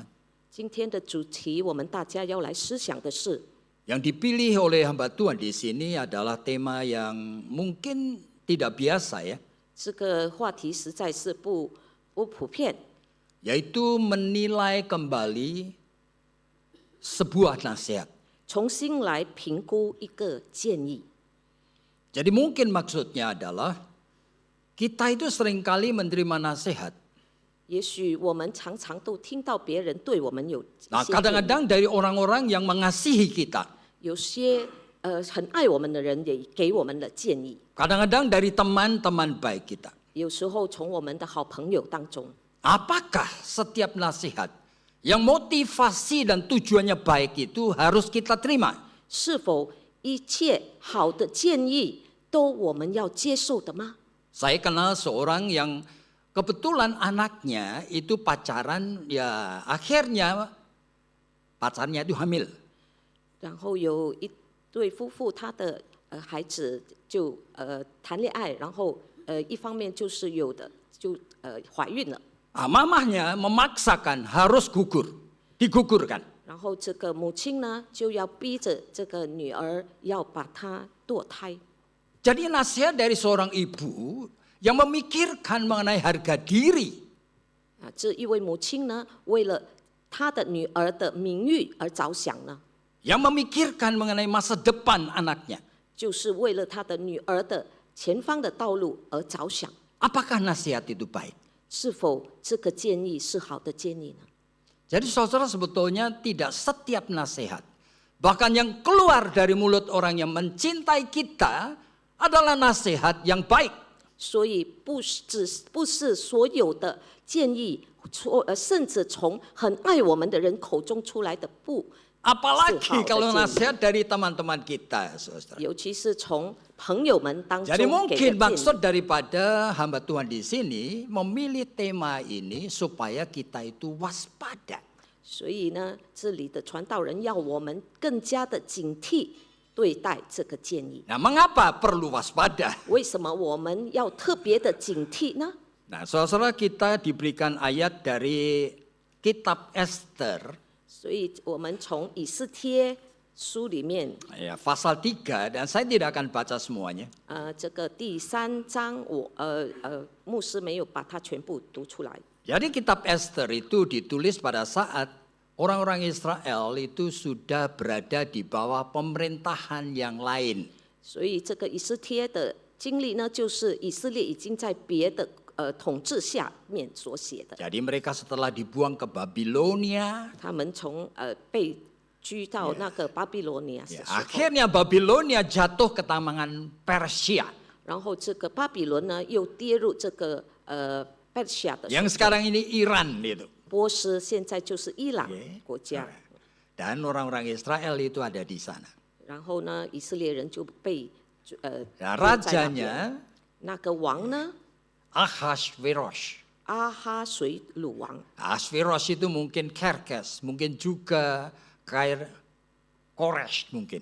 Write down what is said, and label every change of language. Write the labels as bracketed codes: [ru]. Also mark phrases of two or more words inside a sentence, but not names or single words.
[zh] 今天的主题，我们大家要来思想的是， [id] Yang dipilih oleh hamba Tuhan di sini adalah tema yang mungkin tidak biasa ya. [zh] 这个话题实在是不普遍， [id] Yaitu menilai kembali sebuah nasihat. [zh] 重新来评估一个建议。 [id] Jadi mungkin maksudnya adalah kita itu seringkali menerima nasihat. [zh] 也许我们常常都听到别人对我们有一 Nah, 些建议， [id] kadang-kadang dari orang-orang yang mengasihi kita. [zh] 有些很爱我们的人也给我们的建议， [id] Kadang-kadang dari teman-teman baik kita. [zh] 有时候从我们的好朋友当中。 [id] Apakah setiap nasihat yang motivasi dan tujuannya baik itu harus kita terima? [zh] 是否一切好的建议都我们要接受的吗？ [id] Saya kenal seorang yang kebetulan anaknya itu pacaran, ya akhirnya pacarnya itu hamil. [zh] 然后有一对夫妇，他的孩子就谈恋爱，然后一方面就是有的就怀孕了， [id] Mamahnya memaksakan harus gugur, digugurkan. [zh] 然后这个母亲呢就要逼着这个女儿要把她堕胎。 [id] Jadi nasihat dari seorang ibu yang memikirkan mengenai harga diri. [zh] 这一位母亲呢，为了她的女儿的名誉而着想呢， [id] Yang memikirkan mengenai masa depan anaknya. [zh] 就是为了她的女儿的前方的道路而着想。 [id] Apakah nasihat itu baik? [zh] 是否这个建议是好的建议呢？ [id] Jadi saudara sebetulnya tidak setiap nasihat, bahkan yang keluar dari mulut orang yang mencintai kita adalah nasihat yang baik. [zh] 所以不是所有的建议，甚至从很爱我们的人口中出来的不 [id] Apalagi kalau nasihat dari teman-teman kita, saudara. [zh] 尤其是从朋友们当中 Jadi 给 mungkin 的建 maksud 议。 [id] daripada hamba Tuhan di sini memilih tema ini supaya kita itu waspada. [zh] 所以呢，这里的传道人要我们更加的警惕， 对待这个建议。 [id] Nah, mengapa perlu waspada? [zh] 为什么我们要特别的警惕呢？ [id] Nah, saudara kita diberikan ayat dari kitab Esther, [zh] 所以我们从以斯帖书里面， [id] ya, pasal 3, dan saya tidak akan baca semuanya. [zh] 这个第3章牧师没有把它全部读出来。 [id] Jadi kitab Esther itu ditulis pada saat orang-orang Israel itu sudah berada di bawah pemerintahan yang lain. [zh] 所以这个以斯帖的经历呢，就是以色列已经在别的统治下面所写的。 [id] Jadi mereka setelah dibuang ke Babilonia, [zh] 他们从被居到那个巴比伦尼亚的 ya, 时候， [id] akhirnya Babilonia jatuh ke tangan Persia, [zh] 然后这个巴比伦呢又跌入这个Persia 的 yang 手中。 [id] sekarang ini Iran itu. [zh] 波斯现在就是伊朗 Oke. 国家， [id] Dan orang-orang Israel itu ada di sana. [zh] 然后呢，以色列人就被丢在 Nah, 那边 rajanya 那个王呢， Ahasveros. 阿哈随鲁王， [id] Ahasveros itu mungkin Kerkes, mungkin juga Koresh mungkin.